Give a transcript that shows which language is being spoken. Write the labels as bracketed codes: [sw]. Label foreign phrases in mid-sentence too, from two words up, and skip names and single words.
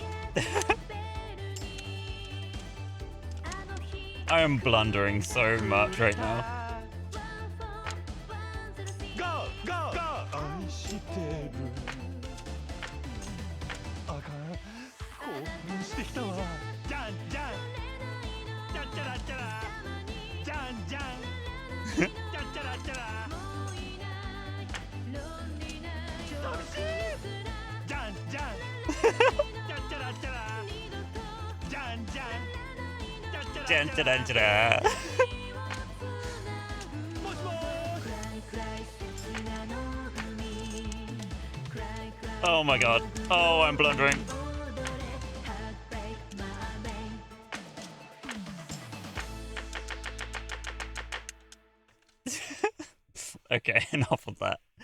[en] I am blundering so much right now. Go! Go! Go! [ja] 愛してるあかん興奮してきたわじゃんじゃんじゃんちゃらちゃらじゃんじゃんじゃんちゃらちゃら寂しいじゃんじゃんじゃんちゃらちゃらじゃんじゃんじゃんちゃらちゃら [en] Oh my god. Oh, I'm blundering. Okay, enough of that.